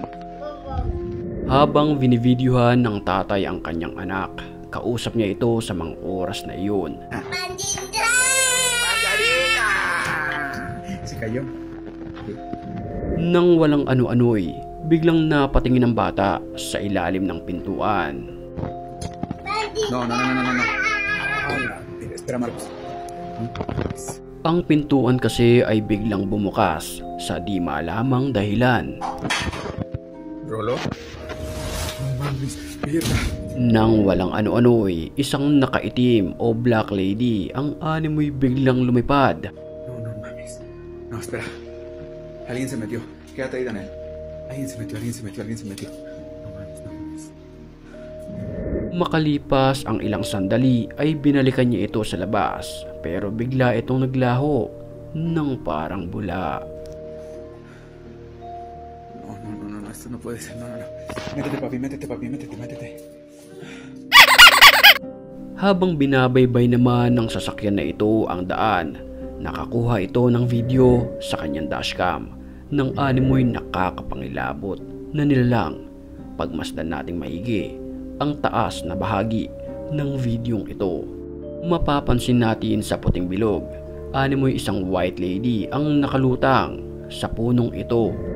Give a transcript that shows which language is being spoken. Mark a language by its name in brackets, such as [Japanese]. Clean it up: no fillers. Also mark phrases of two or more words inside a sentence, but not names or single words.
[Filipino] Habang binivideohan ng tatay ang kanyang anak, kausap niya ito sa mga oras na iyon. [Spanish] ¡Mandarina! Se cayó. [Filipino] Nang walang ano-ano'y, biglang napatingin ang bata sa ilalim ng pintuan. [Spanish] No. Espera, Marcos. [Filipino] Ang pintuan kasi ay biglang bumukas sa di malamang dahilan. Rolo? Nang walang ano-ano'y, isang nakaitim o [English] black lady [Filipino] ang animoy biglang lumipad. [Spanish] No mames. No, espera. Alguien se metió. Quédate ahí, Daniel. Alguien se metió. No mames. [Filipino] Makalipas ang ilang sandali ay binalikan niya ito sa labas, pero bigla itong naglaho ng parang bula. [Spanish] No, esto no puede ser, no. Métete, papi, métete. [Filipino] Habang binabaybay naman ng sasakyan na ito ang daan, nakakuha ito ng video sa kanyang dashcam ng animoy nakakapangilabot na nilalang. Pagmasdan nating maigi ang taas na bahagi ng videong ito, mapapansin natin sa puting bilog, animoy isang [English] white lady [Filipino] ang nakalutang sa punong ito.